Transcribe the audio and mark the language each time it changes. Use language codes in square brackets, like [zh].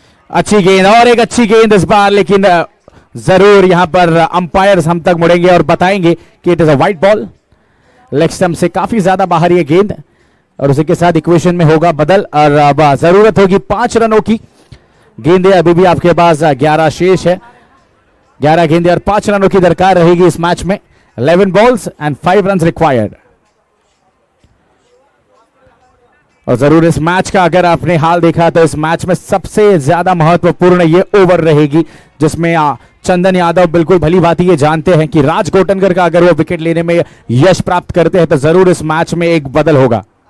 [hi] अच्छी गेंद और एक अच्छी गेंद इस बार, लेकिन जरूर यहां पर अंपायर्स हम तक मुड़ेंगे और बताएंगे कि it is a white ball. Leg stump से काफी ज्यादा बाहर ये गेंद और उसी के साथ इक्वेशन में होगा बदल. और अब जरूरत होगी 5 रनों की. गेंदें अभी भी आपके पास 11 शेष है. 11 गेंदें और 5 रनों की दरकार रहेगी इस मैच में. [en] 11 balls and 5 runs required. [hi] और जरूर इस मैच का अगर आपने हाल देखा तो इस मैच में सबसे ज्यादा महत्वपूर्ण ये ओवर रहेगी जिसमें चंदन यादव बिल्कुल भली भांति ये जानते हैं कि राज गोटनकर का अगर वो विकेट लेने में यश प्राप्त करते हैं तो जरूर इस मैच में एक बदल होगा.